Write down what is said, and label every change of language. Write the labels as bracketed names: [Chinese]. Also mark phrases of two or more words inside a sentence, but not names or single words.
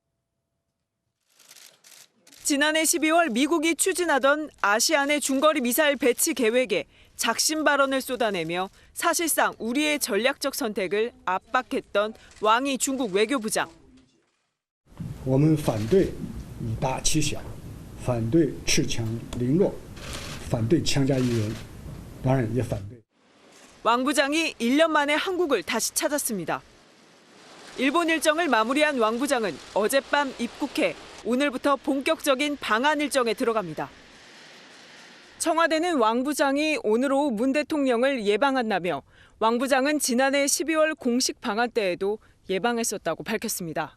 [Korean] 지난해 12월 미국이 추진하던 아시안의 중거리 미사일 배치 계획에 작심 발언을 쏟아내며 사실상 우리의 전략적 선택을 압박했던 왕이 중국 외교부장. [Chinese] 我们反对以大欺小，反对恃强凌弱，反对强加于人，当然也反对。 [Korean] 왕 부장이 1년 만에 한국을 다시 찾았습니다. 일본 일정을 마무리한 왕 부장은 어젯밤 입국해 오늘부터 본격적인 방한 일정에 들어갑니다. 청와대는 왕 부장이 오늘 오후 문 대통령을 예방한다며 왕 부장은 지난해 12월 공식 방한 때에도 예방했었다고 밝혔습니다.